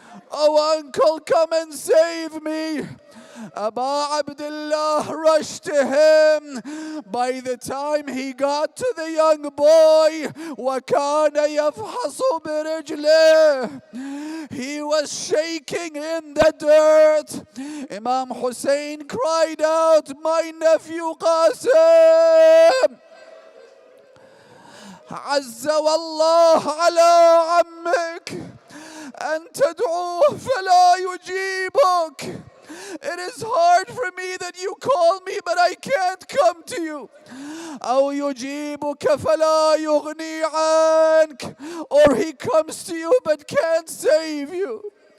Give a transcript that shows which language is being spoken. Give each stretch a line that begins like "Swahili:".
English: Oh uncle, come and save me." Aba Abdullah rushed to him. By the time he got to the young boy,
Arabic: وَكَانَ يَفْحَصُ بِرِجْلِهِ,
English: he was shaking in the dirt. Imam Hussain cried out, "My nephew Qasim,
Arabic: عز والله على عمك أن تدعوه فلا يجيبك."
English: It is hard for me that you call me, but I can't come to you.
Arabic: أو يجيبك فلا يغني عنك,
English: or he comes to you but can't save you.